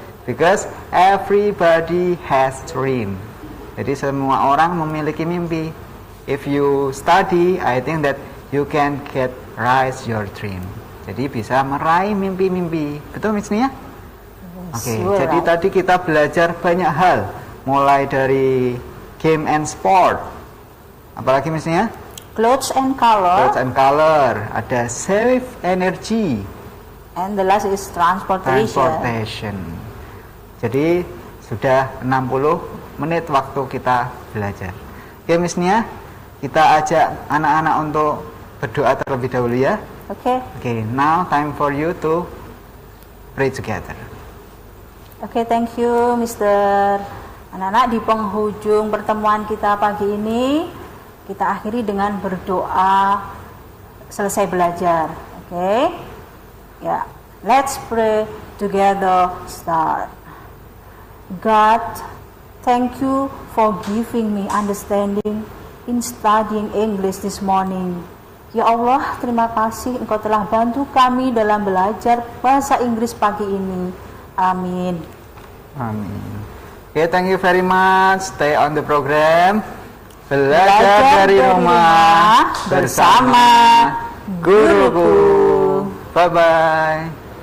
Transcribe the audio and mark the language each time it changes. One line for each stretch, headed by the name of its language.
English: Because everybody has dream.
Indonesian: Jadi semua orang memiliki mimpi.
English: If you study, I think that you can get rise your dream.
Indonesian: Jadi bisa meraih mimpi-mimpi. Betul, Miss Nia? Oke, jadi tadi kita belajar banyak hal, mulai dari
English: game and sport.
Indonesian: Apalagi, Miss Nia?
English: Clothes and color. Clothes and color. Ada save energy. And the last is transportation.
Indonesian: Jadi sudah 60 menit waktu kita belajar. Oke, Miss Nia, kita ajak anak-anak untuk berdoa terlebih dahulu ya. Oke.
English: Oke, now time for you to pray together. Oke, thank you, Mr.
Indonesian: Anak-anak, di penghujung pertemuan kita pagi ini, kita akhiri dengan berdoa selesai belajar.
English: Oke? Ya, let's pray together. Start. God, thank you for giving me understanding in studying English this morning.
Indonesian: Ya Allah, terima kasih Engkau telah bantu kami dalam belajar bahasa Inggris pagi ini. Amin. Amin.
English: Okay, thank you very much. Stay on the program.
Indonesian: Belajar dari rumah bersama guruku. Bye-bye.